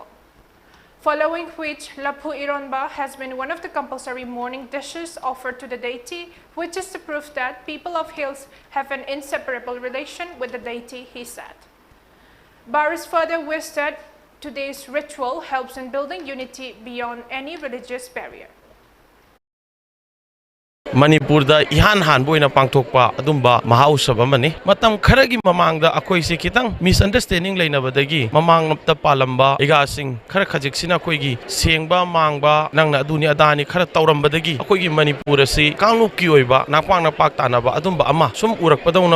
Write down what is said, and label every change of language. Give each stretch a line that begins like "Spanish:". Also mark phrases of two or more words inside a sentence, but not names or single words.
English: Following which, Laphu Ironba has been one of the compulsory morning dishes offered to the deity, which is the proof that people of hills have an inseparable relation with the deity, he said. Baris further wished that today's ritual helps in building unity beyond any religious barrier.
Manipuri: Manipurda ihan han boina pangthokpa adumba mahausab amani matam kharagi mamangda akoi se kitang misunderstanding leinabadagi mamang napta palamba iga sing khara khajiksina koigi sengba mangba nangna aduni adani khara taurambadagi akoigi Manipur asi kanglup ki oiba napang napak tanaba adumba ama sum urakpadawna